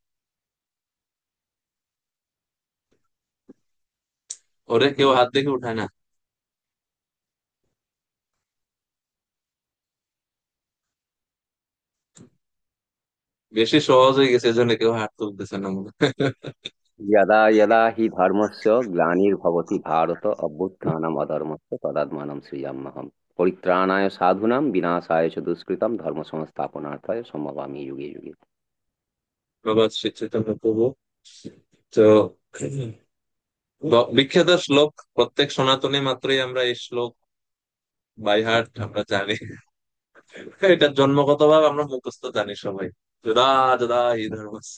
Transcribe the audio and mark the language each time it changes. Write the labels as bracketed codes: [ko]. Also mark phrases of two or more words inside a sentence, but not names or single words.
[bn] ওরে কেউ হাত দেখে উঠায় না। বেশি সহজ হয়ে গেছে, এজন্য কেউ হাত তুলতেছে না মনে হয়। [sa] यदा यदा हि धर्मस्य ग्लानिर्भवति भारत अभ्युत्थानम् अधर्मस्य तदात्मानं सृजाम्यहम् परित्राणाय साधूनां विनाशाय च दुष्कृतं धर्म संस्थापनार्थाय सम्भवामि युगे युगे। [bn] ধন্যবাদ শ্রী চৈতন্য প্রভু। তো বিখ্যাত শ্লোক, প্রত্যেক সনাতনী মাত্রই আমরা এই শ্লোক [en] by heart [bn] আমরা জানি। এটার জন্মগতভাবে আমরা মুখস্থ জানি সবাই। [sa] যদা যদা হি ধর্মস্য।